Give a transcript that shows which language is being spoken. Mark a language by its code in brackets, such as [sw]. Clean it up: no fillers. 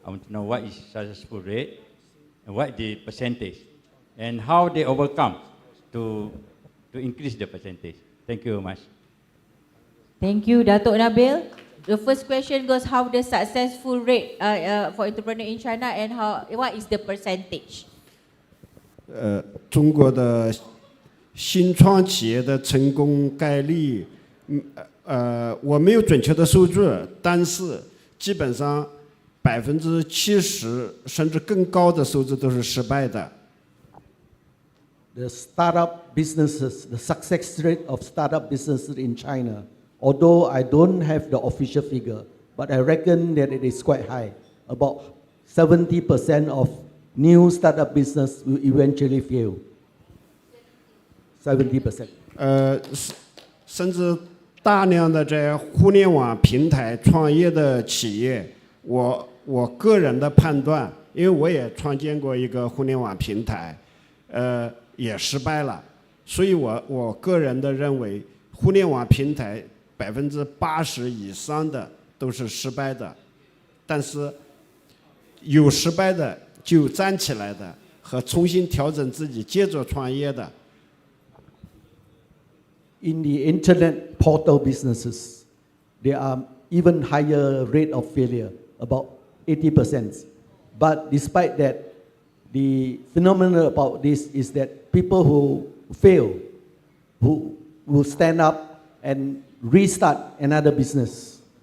[en] I want to know what is successful rate and what the percentage, and how they overcome to increase the percentage. Thank you very much. Thank you, Dato' Nabil. The first question goes, how the successful rate for entrepreneur in China, and what is the percentage? [zh] 中国的新创企业的成功概率，我没有准确的数据，但是基本上70%甚至更高的数字都是失败的。 [en] The startup businesses, the success rate of startup businesses in China, although I don't have the official figure, but I reckon that it is quite high, about 70% of new startup business will eventually fail. [zh] 70%。甚至大量的在互联网平台创业的企业，我个人的判断，因为我也创建过一个互联网平台，也失败了，所以我个人的认为，互联网平台80%以上的都是失败的，但是有失败的就站起来的和重新调整自己接着创业的。 [en] In the internet portal businesses, there are even higher rate of failure, about 80%. But despite that, the phenomenon about this is that people who fail, who will stand up and restart another business.